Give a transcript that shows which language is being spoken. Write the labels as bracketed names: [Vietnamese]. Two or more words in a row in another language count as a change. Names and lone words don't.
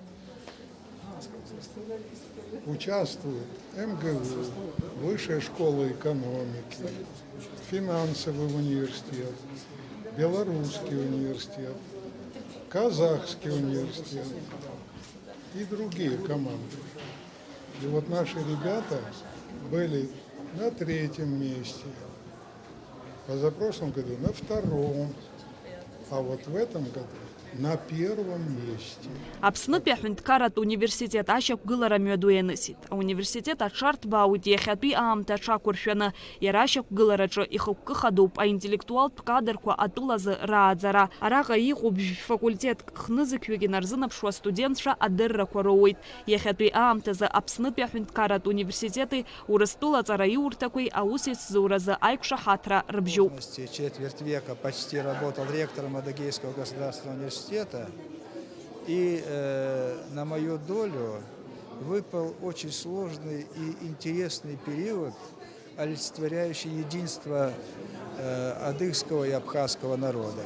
[Russian] Участвует МГУ, Высшая школа экономики, финансовый университет, Белорусский университет, Казахский университет и другие команды. И вот наши ребята были на 3-м месте, позапрошлом году на 2-м. А вот в этом году на 1-м месте. [Abkhazian] Аԥснытәи аҳәынҭқарратә университет ашьақәгылара мҩаду ианысит. Ауниверситет аҽарҭбаауеит иахьатәи аамҭа аҽақәыршәаны. Иара ашьақәгылараҿы ихықәкы-хадоуп аинтеллектуалтә кадрқәа атәылазы рааӡара. Араҟа иҟоуп факультетк хнызқьҩык инарзынаԥшуа астудентцәа адыррақәа роуеит. Иахьатәи аамҭазы Аԥснытәи аҳәынҭқарратә университети Урыстәыла аҵараиурҭақәеи аусеицзуразы аиқәшаҳаҭра рыбжьоуп. [Russian] Четверть века почти работал ректором Адыгейского государственного университета. И на мою долю выпал очень сложный и интересный период, олицетворяющий единство адыгского и абхазского народов.